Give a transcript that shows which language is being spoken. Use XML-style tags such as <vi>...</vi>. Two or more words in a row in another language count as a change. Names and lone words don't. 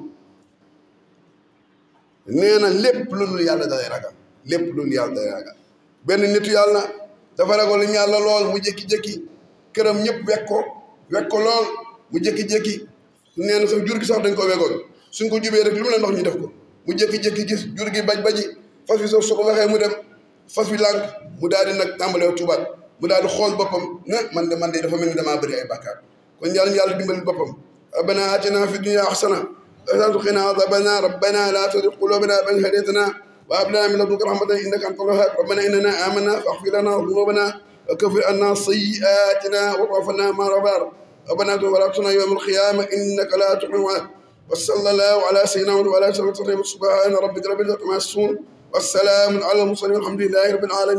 <wo>nee na lépp lu dul yàlla dalay ragal lépp lu dul yàlla dalay ragal benn nitu yàlla dafa ragal yàlla lool mu jékki-jékki këram ñëpp wekk ko lool mu jékki-jékki nee na sax jur gi sax dañ ko wegoon suñ ko jubee rek lu mu la ndox ñu def ko mu jékki-jékki gis jur gi baji fas bi sax su ko waxee mu dem fas bi lànk mu daal di nag tàmbalee tubaat mu daal di xool boppam ne man de dafa mel ni damaa bëri ay bàkkaar kon yàlla dimbali boppam</wo> <ar>ربنا آتنا في الدنيا حسنة وقنا عذاب النار ربنا لا تزغ قلوبنا بعد إذ هديتنا وهب لنا من لدنك رحمة إنك أنت الوهاب ربنا إننا آمنا فاغفر لنا ذنوبنا وكفر عنا سيئاتنا وتوفنا مع الأبرار ربنا تباركنا يوم القيامة إنك لا تخلف وصلى الله على سيدنا محمد وعلى آله وصحبه وسلم سبحان ربك رب العزة عما يصفون والسلام على المرسلين والحمد لله رب العالمين</ar>